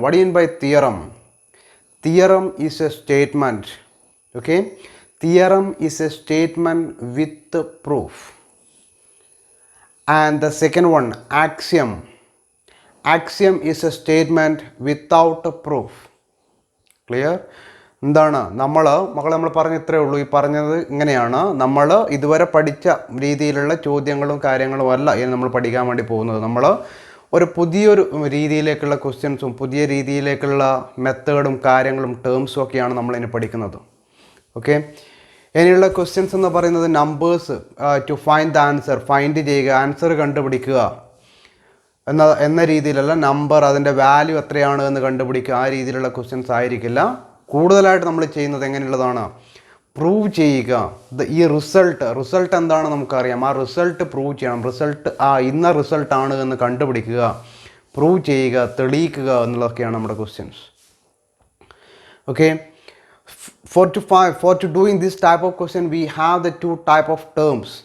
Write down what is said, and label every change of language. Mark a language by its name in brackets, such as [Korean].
[English] What do you mean by theorem? Theorem is a statement. Okay, theorem is a statement with proof. And the second one, axiom. Axiom is a statement without a proof. Clear? [Malayalam] എന്താണ് നമ്മൾ പറഞ്ഞ ഇത്രയേ ഉള്ളൂ. ഈ പറഞ്ഞത് ഇങ്ങനെയാണ്. നമ്മൾ ഇതുവരെ പഠിച്ച രീതിയിലുള്ള ചോദ്യങ്ങളും കാര്യങ്ങളും അല്ല ഇനി നമ്മൾ പഠിക്കാൻ വേണ്ടി പോകുന്നത്. നമ്മൾ ഒരു പുതിയൊരു രീതിയിലേക്കുള്ള ക്വസ്റ്റ്യൻസും പുതിയ രീതിയിലേക്കുള്ള മെത്തേഡും കാര്യങ്ങളും ടേംസും ഒക്കെയാണ് നമ്മളിനി പഠിക്കുന്നത്. ഓക്കെ, ഇനിയുള്ള ക്വസ്റ്റ്യൻസ് എന്ന് പറയുന്നത് [English] numbers to find the answer, [Malayalam] find ചെയ്യുക, ആൻസർ കണ്ടുപിടിക്കുക എന്ന രീതിയിലല്ല, നമ്പർ അതിൻ്റെ വാല്യൂ എത്രയാണ് എന്ന് കണ്ടുപിടിക്കുക, ആ രീതിയിലുള്ള ക്വസ്റ്റ്യൻസ് ആയിരിക്കില്ല. കൂടുതലായിട്ട് നമ്മൾ ചെയ്യുന്നത് എങ്ങനെയുള്ളതാണ്, പ്രൂവ് ചെയ്യുക. ഈ റിസൾട്ട് എന്താണ് നമുക്കറിയാം, ആ റിസൾട്ട് പ്രൂവ് ചെയ്യണം. റിസൾട്ട് ഇന്ന റിസൾട്ടാണ് എന്ന് കണ്ടുപിടിക്കുക, പ്രൂവ് ചെയ്യുക, തെളിയിക്കുക എന്നുള്ളതൊക്കെയാണ് നമ്മുടെ questions. [English] Okay, for to doing this type of question we have the two type of terms.